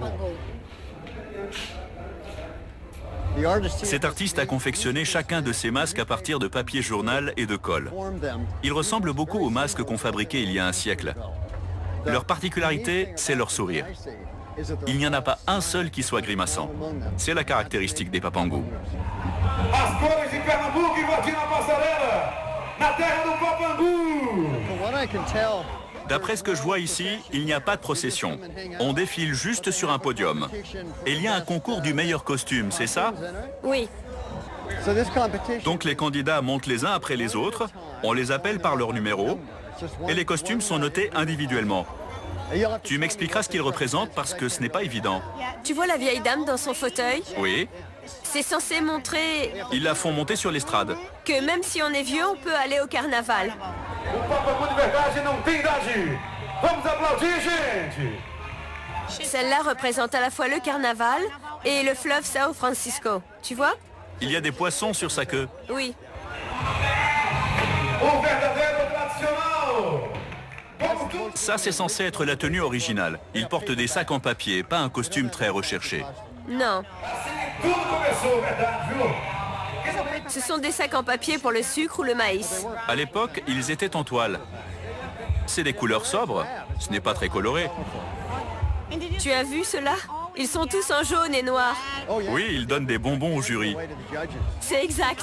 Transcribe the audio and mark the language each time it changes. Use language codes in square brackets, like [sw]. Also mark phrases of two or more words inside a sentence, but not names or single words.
[fr] Cet artiste a confectionné chacun de ces masques à partir de papier journal et de colle. Ils ressemblent beaucoup aux masques qu'on fabriquait il y a un siècle. Leur particularité, c'est leur sourire. Il n'y en a pas un seul qui soit grimaçant. C'est la caractéristique des Papangu. [pt] As cores de Pernambuco invadindo a passarela, na terra do Papangu. [fr] D'après ce que je vois ici, il n'y a pas de procession. On défile juste sur un podium. Et il y a un concours du meilleur costume, c'est ça? Oui, Donc les candidats montent les uns après les autres, on les appelle par leur numéro, et les costumes sont notés individuellement. Tu m'expliqueras ce qu'ils représentent parce que ce n'est pas évident. tu vois la vieille dame dans son fauteuil? Oui, C'est censé montrer ils la font monter sur l'estrade. que même si on est vieux, on peut aller au carnaval. [pt] O Papangu de verdade não tem idade. Vamos aplaudir, gente. [fr] Celle-là représente à la fois le carnaval et le fleuve São Francisco. Tu vois? Il y a des poissons sur sa queue. Oui. [pt] O verdadeiro tradicional. Vamos todos. [fr] Ça, c'est censé être la tenue originale. Ils portent des sacs en papier, pas un costume très recherché. Non. [pt] Tudo começou, verdade, viu? [fr] Ce sont des sacs en papier pour le sucre ou le maïs. À l'époque, ils étaient en toile. C'est des couleurs sobres, ce n'est pas très coloré. Tu as vu cela? Ils sont tous en jaune et noir. Oui, ils donnent des bonbons au jury. C'est exact.